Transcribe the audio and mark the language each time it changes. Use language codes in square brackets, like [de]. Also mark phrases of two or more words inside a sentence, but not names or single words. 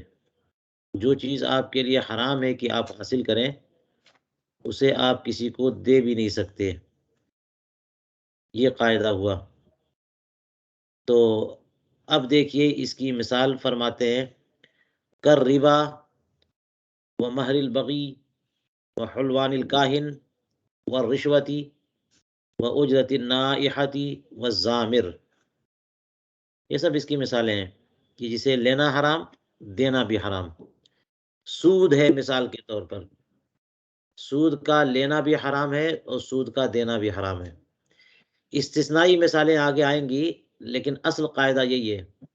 [ur] جو چیز آپ کے لیے حرام ہے کہ آپ حاصل کریں اسے آپ کسی کو دے بھی نہیں سکتے. یہ قاعدہ ہوا. تو اب دیکھیے اس کی مثال فرماتے ہیں. [ar] کر ربا و مہر البغی و حلوان الکاہن و رشوتی و اجرت النائحتی و زامر. [ur] یہ سب اس کی مثالیں ہیں کہ جسے لینا حرام دینا بھی حرام. سود ہے مثال کے طور پر. سود کا لینا بھی حرام ہے اور سود کا دینا بھی حرام ہے. استثنائی مثالیں آگے آئیں گی لیکن اصل قاعدہ یہی ہے.